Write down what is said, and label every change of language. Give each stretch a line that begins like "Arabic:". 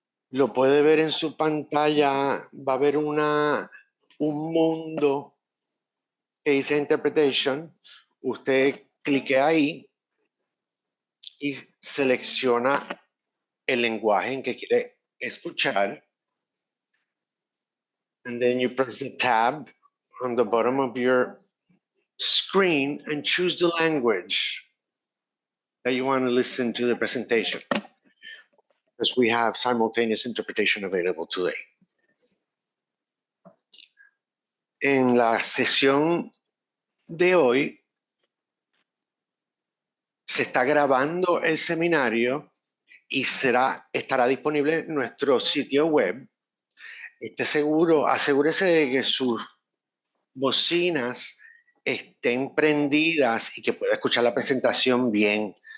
Spanish: Lo puede ver en su pantalla. Va a haber un mundo que dice Interpretation. Usted clique ahí y selecciona el lenguaje en que quiere escuchar.
English: And then you press the tab on the bottom of your screen and choose the language that you want to listen to the presentation. Because we have simultaneous interpretation available today.
Spanish: En la sesión de hoy se está grabando el seminario y estará disponible en nuestro sitio web. Asegúrese de que sus bocinas estén prendidas y que pueda escuchar la presentación bien.